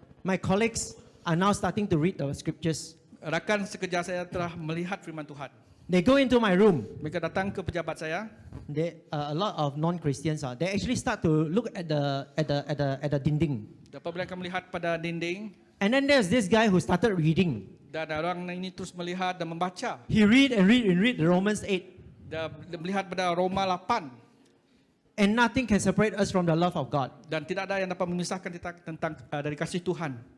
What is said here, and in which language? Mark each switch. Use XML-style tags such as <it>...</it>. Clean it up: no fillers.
<en>my colleagues are now starting to read the scriptures.</en> <ms>rakan sekerja saya telah melihat firman Tuhan.</ms> <en>They go into my room.</en> <ms>Mereka datang ke pejabat saya.</ms> <en>A lot of non-Christians they actually start to look at the dinding.</en> <ms>Dan apabila mereka melihat pada dinding,</ms> <en>And then there's this guy who started reading.</en> <ms>dan orang ini terus melihat dan membaca.</ms> <en>He read the Romans 8.</en> <ms>Dan melihat pada Roma 8.</ms> <en>And nothing can separate us from the love of God.</en> <ms>Dan tidak ada yang dapat memisahkan kita tentang dari kasih Tuhan.</ms>